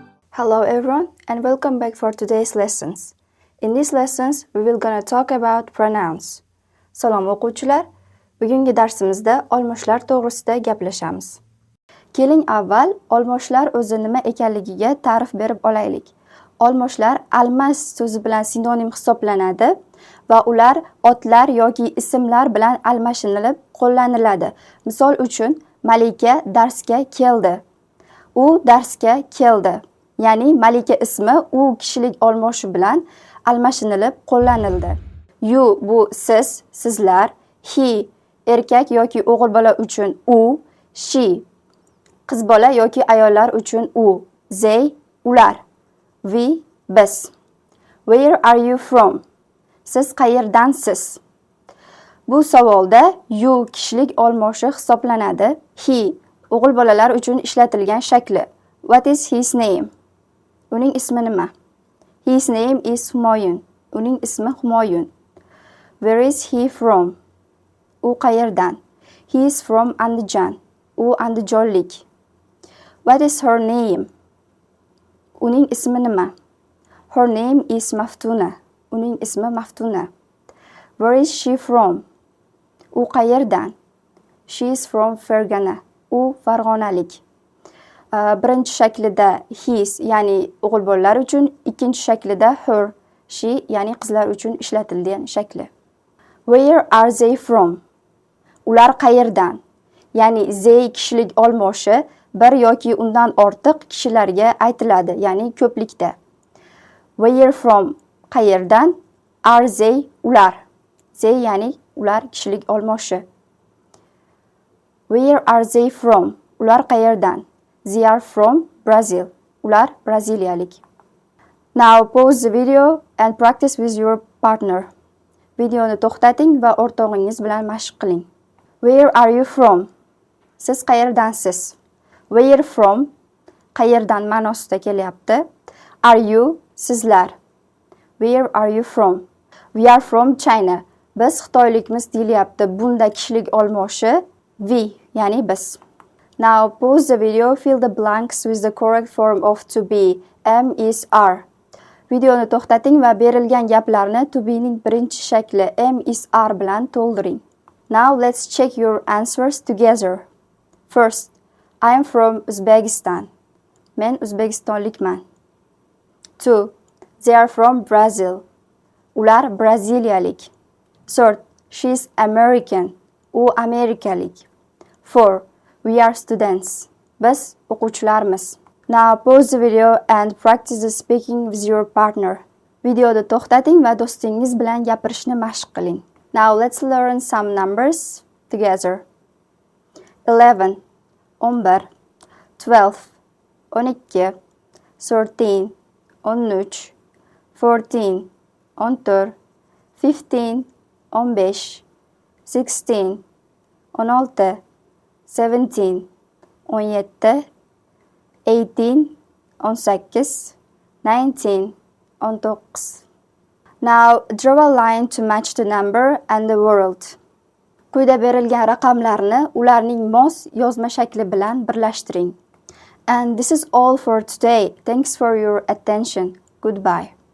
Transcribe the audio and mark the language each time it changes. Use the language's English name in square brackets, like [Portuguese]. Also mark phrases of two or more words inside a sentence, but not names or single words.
[English] Hello everyone and welcome back for today's lessons. In these lessons we will gonna talk about pronouns. [Uzbek] Salom o'quvchilar, bugungi darsimizda olmoshlar to'g'risida gaplashamiz. Keling avval olmoshlar o'zi nima ekanligiga ta'rif berib olaylik. Olmoshlar almas so'zi bilan sinonim hisoblanadi va ular otlar yoki ismlar bilan almashinilib qo'llaniladi. Misol uchun, Malika darsga keldi. U darsga keldi. Ya'ni Malika ismi u kishilik olmoshi bilan almashinilib qo'llanildi. You bu siz, sizlar, he erkak yoki o'g'il bola uchun u, she qiz bola yoki ayollar uchun u, they ular, we biz. [English] Where are you from? [Uzbek] Siz qayerdansiz? Bu savolda you kishilik olmoshi hisoblanadi. He o'g'il bolalar uchun ishlatilgan shakli. [English] What is his name? [Uzbek] Uning ismi nima? [English] His name is Humoyun. [Uzbek] Uning ismi Humoyun. [English] Where is he from? [Uzbek] U qayerdan? [English] He is from Andijan. [Uzbek] U andijonlik. [English] What is her name? [Uzbek] Uning ismi nima? [English] Her name is Maftuna. [Uzbek] Uning ismi Maftuna. [English] Where is she from? [Uzbek] U qayerdan? [English] She is from Fergana. [Uzbek] U Farg'onalik. Birinchi shaklida his, ya'ni o'g'il bolalar uchun, ikkinchi shaklida her, she, ya'ni qizlar uchun ishlatilgan shakli. [English] Where are they from? [Uzbek] Ular qayerdan? Ya'ni they kishilik olmoshi bir yoki undan ortiq kishilarga aytiladi, ya'ni ko'plikda. [English] Where from qayerdan? Are they ular. [Uzbek] They ya'ni ular kishilik olmoshi. [English] Where are they from? [Uzbek] Ular qayerdan? [English] They are from Brazil. [Uzbek] Ular braziliyalik. [English] Now pause the video and practice with your partner. [Uzbek] Videoni to'xtating va o'rtog'ingiz bilan mashq qiling. [English] Where are you from? [Uzbek] Siz qayerdansiz? [English] Where from? [Uzbek] Qayerdan ma'nosida kelyapti. [English] Are you? Sizlar. Where are you from? We are from China. [Uzbek] Biz Xitoylikmiz deyilyapti. Bunda kishilik olmoshi we, ya'ni biz. [English] Now pause the video, fill the blanks with the correct form of to be. Am is are. [Uzbek] Videoni to'xtating va berilgan gaplarni [English] to be [Uzbek] ning birinchi shakli [English] am is are [Uzbek] bilan to'ldiring. [English] Now let's check your answers together. First, I am from Uzbekistan. [Uzbek] Men O'zbekistonlikman. 2. [English] They are from Brazil. [Uzbek] Ular braziliyalik. [English] Third, she is American. [Uzbek] U amerikalik. [English] 4. We are students. [Uzbek] Biz o'quvchilarmiz. [English] Now pause the video and practice the speaking with your partner. [Uzbek] Videoni to'xtating va do'stingiz bilan gapirishni mashq qiling. [English] Now let's learn some numbers together. 11, 11, 12, 12, 13, 13, 14, 14, 15, 15, 16, 16, 17, 17, 18, 18, 19, 19. Now draw a line to match the number and the word. [Uzbek] Quyida berilgan raqamlarni ularning mos yozma shakli bilan birlashtiring. [English] And this is all for today. Thanks for your attention. Goodbye.